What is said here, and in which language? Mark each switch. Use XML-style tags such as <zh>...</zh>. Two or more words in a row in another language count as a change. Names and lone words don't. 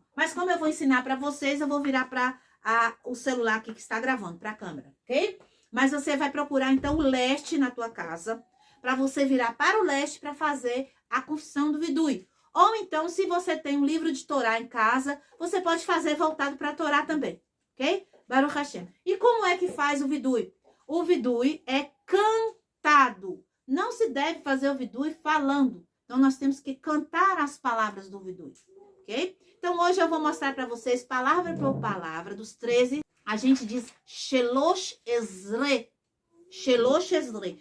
<pt>Mas como eu vou ensinar para vocês, eu vou virar para o celular aqui que está gravando, para a câmera, ok? Mas você vai procurar, então, o leste na tua casa, para você virar para o leste para fazer a confissão do vidui. Ou então, se você tem um livro de Torá em casa, você pode fazer voltado para a Torá também, ok?</pt> <he>ברוך השם.</he> <pt>E como é que faz o vidui? O vidui é cantado. Não se deve fazer o vidui falando. Então, nós temos que cantar as palavras do vidui, ok? Então, hoje eu vou mostrar para vocês, palavra por palavra, dos 13. A gente diz</pt> <he>שלוש עשרה. שלוש עשרה.</he>